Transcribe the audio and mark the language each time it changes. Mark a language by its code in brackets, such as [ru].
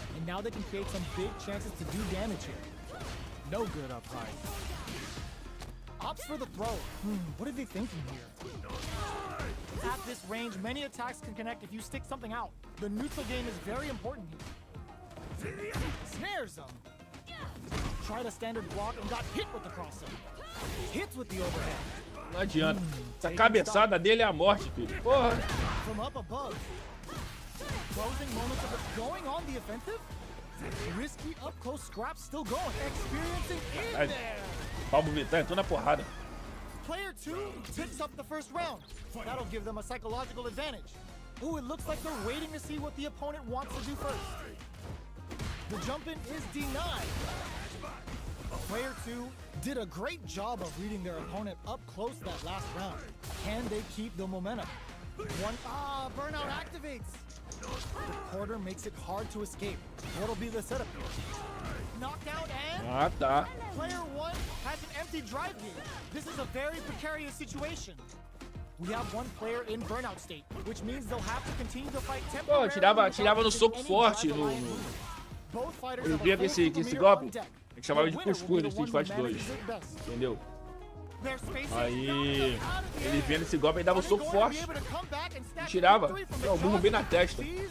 [en] And now they can create some big chances to do damage here. No good up high. Opts for the throw. What are they thinking here? At this range, many attacks can connect if you stick something out. The neutral game is very important here. Snares him. Tried a standard block and got hit with the crossover. Hits with the overhead. [pt] Não adianta. Essa cabeçada dele é a morte, filho. Porra. [en] From up above. Closing moments of it going on the offensive. Risky up close scraps still going. Experiencing in there. [pt] Pablo Vittar entrou na porrada. [en] Player 2 picks up the first round. That'll give them a psychological advantage. Ooh, it looks like they're waiting to see what the opponent wants to do first. The jump in is denied. Player 2 did a great job of reading their opponent up close that last round. Can they keep the momentum? Burnout activates. The quarter makes it hard to escape. What'll be the setup here? Knockdown and [pt] Ah, tá. [en] player 1 has an empty drive gauge. This is a very precarious situation. We have one player in burnout state, which means they'll have to continue to fight [pt] Pô, [en] temporarily. [pt] tirava no soco forte no... Eu via que esse golpe, a gente chamava de cuscuz no Street Fighter 2, entendeu? Aí, ele vendo esse golpe, ele dava um soco forte e tirava o burro bem na testa.